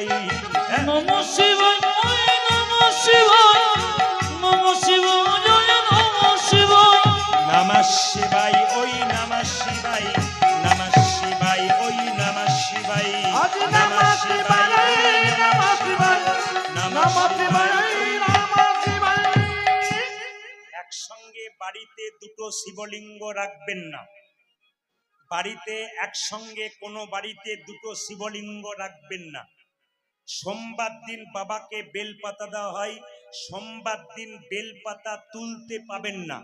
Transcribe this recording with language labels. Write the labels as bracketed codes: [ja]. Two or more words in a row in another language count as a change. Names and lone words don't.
[sa] নম শিবায় নম শিবায় নম শিবায় নম শিবায়। নমঃ শিবায় ওই নমঃ শিবায়, নমঃ শিবায় ওই নমঃ শিবায়। আজি নমঃ শিবায় নমঃ শিবায় নমঃ শিবায় নমঃ শিবায়। [bn] একসঙ্গে বাড়িতে দুটো শিবলিঙ্গ রাখবেন না, বাড়িতে একসঙ্গে কোনো বাড়িতে দুটো শিবলিঙ্গ রাখবেন না। সোমবার দিন বাবাকে বেলপাতা দেওয়া হয়, সোমবার দিন বেলপাতা তুলতে পাবেন না।